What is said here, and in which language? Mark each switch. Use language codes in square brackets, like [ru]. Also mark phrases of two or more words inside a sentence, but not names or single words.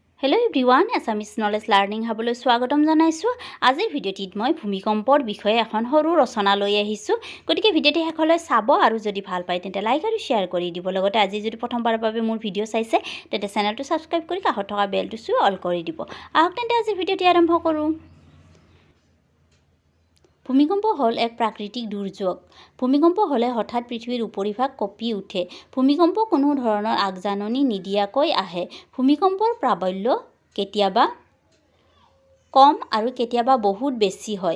[en] Hello everyone, [as] Assamese knowledge learning হবলৈ স্বাগতম জনাইছোঁ. আজিৰ ভিডিঅ'টোত মই ভূমিকম্পৰ বিষয়ে এখন সৰু ৰচনা লৈ আহিছোঁ. গতিকে ভিডিঅ'টো শেষলৈ চাব আৰু যদি ভাল পায় তেন্তে like আৰু share কৰি দিব. লগতে আজি যদি প্ৰথম বাৰ বাবে মোৰ video চাইছে তেন্তে channel টো subscribe কৰি কাষত থকা bell টো all কৰি দিব. আহক তেন্তে আজিৰ ভিডিঅ'টো আৰম্ভ কৰোঁ. ভূমিকম্প হল এক প্ৰাকৃতিক দুৰ্যোগ। ভূমিকম্প হলে হঠাৎ পৃথিৱীৰ উপৰিভাগ কঁপি উঠে। ভূমিকম্প কোনো ধৰণৰ আগজাননী নিদিয়াকৈ আহে। ভূমিকম্পৰ প্ৰাবল্য কেতিয়াবা কম আৰু কেতিয়াবা বহুত বেছি হয়।